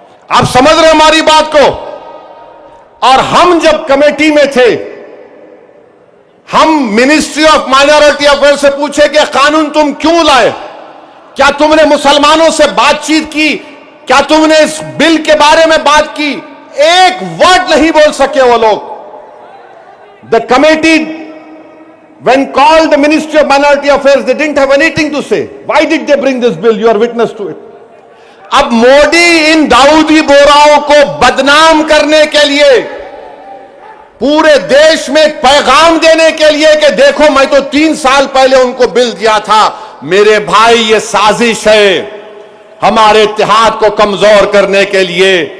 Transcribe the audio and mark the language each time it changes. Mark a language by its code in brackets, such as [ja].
[hi] आप समझ रहे हमारी बात को? और हम जब कमेटी में थे, हम मिनिस्ट्री ऑफ माइनॉरिटी अफेयर से पूछे कि कानून तुम क्यों लाए, क्या तुमने मुसलमानों से बातचीत की, क्या तुमने इस बिल के बारे में बात की? एक वर्ड नहीं बोल सके वो लोग। [en] The committee when called the Ministry of Minority Affairs, they didn't have anything to say. Why did they bring this bill? You are witness to it. [hi] अब मोदी इन दाऊदी बोराओं को बदनाम करने के लिए, पूरे देश में एक पैगाम देने के लिए कि देखो मैं तो 3 साल पहले उनको बिल दिया था। मेरे भाई, ये साजिश है हमारे इत्तेहाद को कमजोर करने के लिए।